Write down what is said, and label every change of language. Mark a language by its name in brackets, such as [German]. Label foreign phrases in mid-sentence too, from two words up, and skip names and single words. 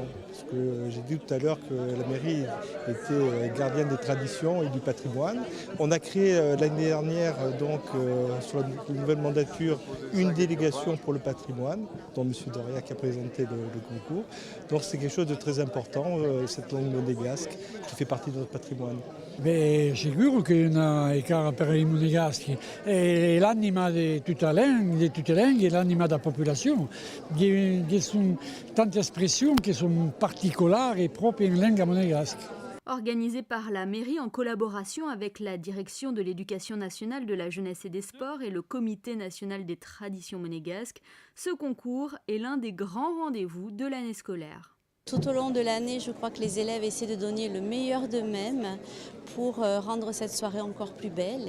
[French] Parce que j'ai dit tout à l'heure que la mairie était gardienne des traditions et du patrimoine. On a créé l'année dernière, donc sur la nouvelle mandature, une délégation pour le patrimoine, dont M. Doriac a présenté le concours. Donc c'est quelque chose de très important, cette langue monégasque qui fait partie de notre patrimoine. [Italian] Beh, sicuro che è una cara per i monegaschi, è l'anima di tutte le lingue, è l'anima della popolazione. Ci sono tante espressioni che sono particolari proprio in lingua monégasque. [French] Organisé par la mairie en collaboration avec la direction de l'éducation nationale, de la jeunesse et des sports et le comité national des traditions monégasques, ce concours est l'un des grands rendez-vous de l'année scolaire. Tout au long de l'année, je crois que les élèves essaient de donner le meilleur d'eux-mêmes pour rendre cette soirée encore plus belle.